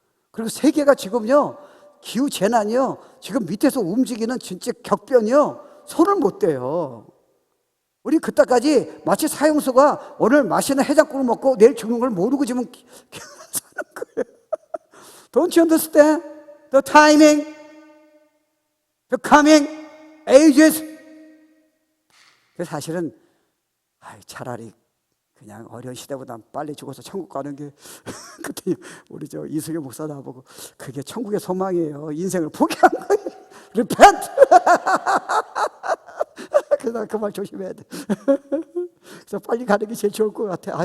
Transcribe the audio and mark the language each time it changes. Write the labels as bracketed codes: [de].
[ko] 그리고 세계가 지금요 기후재난이요 지금 밑에서 움직이는 진짜 격변이요 손을 못 대요. 우리 그때까지 마치 사형수가 오늘 맛있는 해장국을 먹고 내일 죽는 걸 모르고 지금 사는 거예요. [en] Don't you understand the timing, the coming ages? [ko] 사실은 차라리 그냥 어려운 시대보다 빨리 죽어서 천국 가는 게 그때 우리 저 이승엽 목사 나보고 그게 천국의 소망이에요. 인생을 포기한 거예요. [en] Repent. [ko] 그래서 그 말 조심해야 돼. 그래서 빨리 가는 게 제일 좋을 것 같아.